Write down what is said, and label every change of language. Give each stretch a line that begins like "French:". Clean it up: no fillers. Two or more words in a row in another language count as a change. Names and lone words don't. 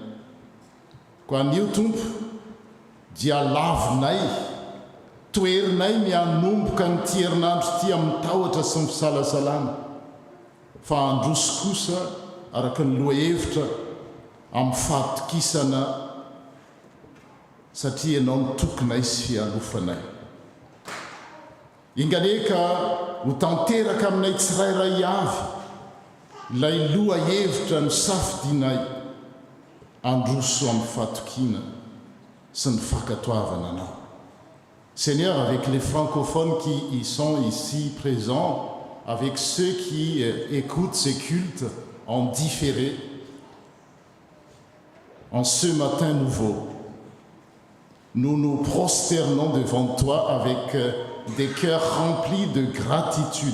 Malagasy: Koa an'io tompo dia lavinay, toerinay mianomboka ny ty herinandro ty amin'ny tahotra sy ny fisalasalana fa androso kosa araka ny loahevitra amin'ny fahatokisana satria ianao ny tokonay sy fialofanay. Inganeka ho tanteraka aminay tsirairay avy ilay loha hevitra ny safidinay androso amin'ny fahatokiana sy ny fankatoavana anao.
French: Seigneur, avec les francophones qui y sont ici présents, avec ceux qui écoutent ces cultes en différé, en ce matin nouveau, nous nous prosternons devant toi avec des cœurs remplis de gratitude.